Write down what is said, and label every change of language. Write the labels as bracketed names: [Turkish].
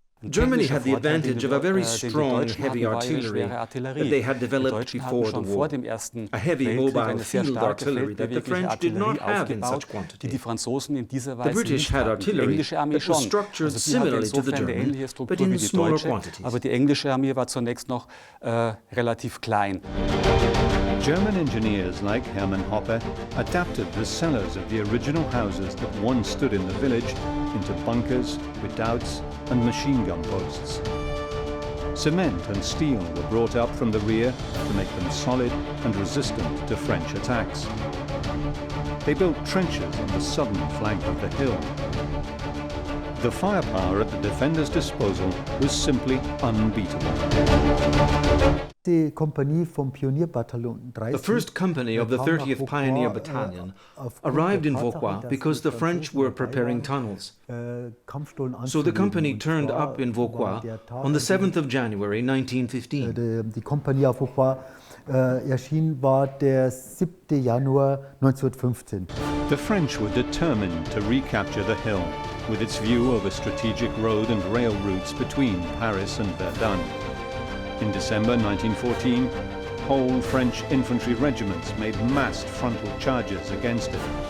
[English] Germany had the advantage of a very strong heavy artillery that they had developed before the war, a heavy mobile field artillery that the French did not have in such quantity. The British had artillery that was structured similarly to the German, but in smaller quantities. [German] Aber die englische Armee war zunächst noch relativ klein. [English] German engineers like Herman Hoppe adapted the cellars of the original houses that once stood in the village into bunkers, redoubts, and machine gun posts. Cement and steel were brought up from the rear to make them solid and resistant to French attacks. They built trenches on the southern flank of the hill. The firepower at the defenders' disposal was simply unbeatable. The first company of the 30th Pioneer Battalion arrived in Vauquois because the French were preparing tunnels. So the company turned up in Vauquois on the 7th of January 1915. [German] Die Kompanie auf Vauquois erschien war der 7. Januar 1915. [English] The French were determined to recapture the hill with its view over strategic road and rail routes between Paris and Verdun. In December 1914, whole French infantry regiments made massed frontal charges against it.